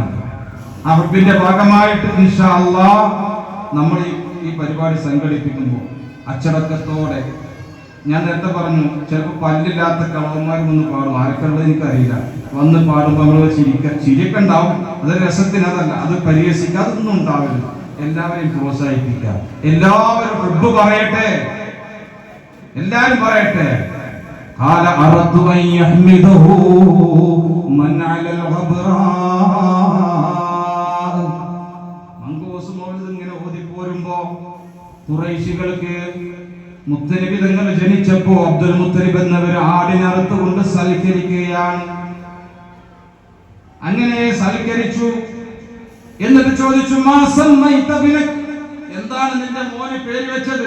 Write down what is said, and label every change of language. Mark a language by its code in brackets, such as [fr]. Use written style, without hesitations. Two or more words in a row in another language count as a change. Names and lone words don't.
[ml] ആ ഹുബ്ബിന്റെ ഭാഗമായിട്ട് [ar] إن شاء الله [ml] നമ്മൾ ഈ പരിപാടി സംഘടിപ്പിക്കുമ്പോൾ അച്ചടക്കത്തോടെ, ഞാൻ നേരത്തെ പറഞ്ഞു ചിലപ്പോൾ പല്ലില്ലാത്ത കളവന്മാർ വന്ന് പാടും, ആർക്കുള്ളത് എനിക്കറിയില്ല, വന്ന് പാടുമ്പോൾ നമ്മൾ ചിരിയൊക്കെ ഉണ്ടാവും. അത് രസത്തിന്, അതല്ല, അത് പരിഹസിക്കുക, അതൊന്നും ഉണ്ടാവില്ല. എല്ലാവരെയും പ്രോത്സാഹിപ്പിക്കുക, എല്ലാവരും ഹുബ്ബ് പറയട്ടെ, എല്ലാവരും പറയട്ടെ. [ar] قال أردت أن يحمده من على الغبراء. [ml] മങ്കൂസ് മൗലിദ് ഇങ്ങനെ ഓതി പോരുമ്പോ ഖുറൈശികൾക്ക് മുത്തനബി തങ്ങൾ ജനിച്ചപ്പോ അബ്ദുൽ മുത്തലിബ് എന്നവർ ആടിനറുത്ത് കൊണ്ട് സൽക്കരിക്കുകയാണ്. അങ്ങനെ സൽക്കരിച്ചു. എന്നിട്ട് ചോദിച്ചു, [ar] ما سميت ابنك, [ml] എന്താണ് നിന്റെ മോനെ പേര് വെച്ചത്?